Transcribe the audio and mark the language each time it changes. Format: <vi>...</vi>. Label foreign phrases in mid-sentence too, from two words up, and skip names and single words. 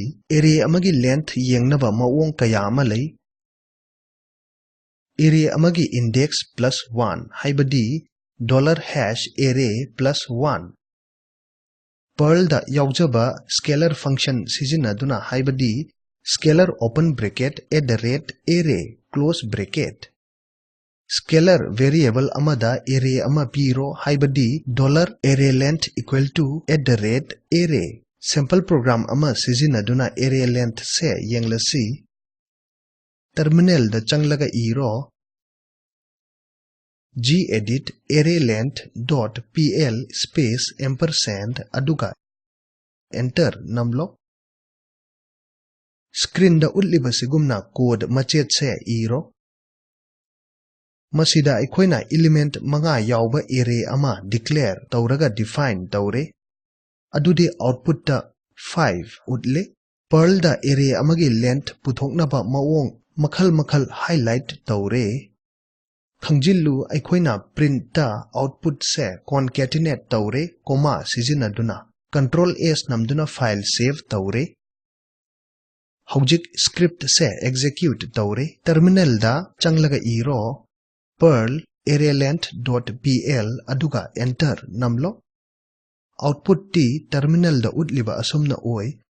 <mni>Array amagi length yengnaba maong kaya amalay. Array amagi index plus 1 haibadi $array plus 1. Perl da yaujaba</mni> <en>scalar function</en> <mni>sizinaduna haibadi</mni> <en>scalar open bracket @array close bracket. Scalar variable</en> <mni>amada array ama piro haibadi $arrayLength</mni> <en>equal to</en> <mni>@array.</mni> <en>Simple program</en> <mni>ama sizinaduna</mni> <en>array length</en> <mni>se yenglasi. Terminal da changlaga iro gedit arraylength.pl</mni> <en>space ampersand</en> <mni>aduga enter namlo. Screen da utliba sigumna code machet se iro. Masida aikoina element manga yauba array ama declare tauraga define taure. Adude output da 5 utle. Perl da array amagi length puthoknaba maong makhal highlight taure. Khangjillu aikoina print da output se concatenate taure comma sizinaduna. Control S namduna</mni> <en>file save</en> <mni>taure. Haujik script se execute taure. Terminal da changlaga iro Perl arraylength.pl aduga enter namlo. Output ti terminal da utliba asumna oi.</mni>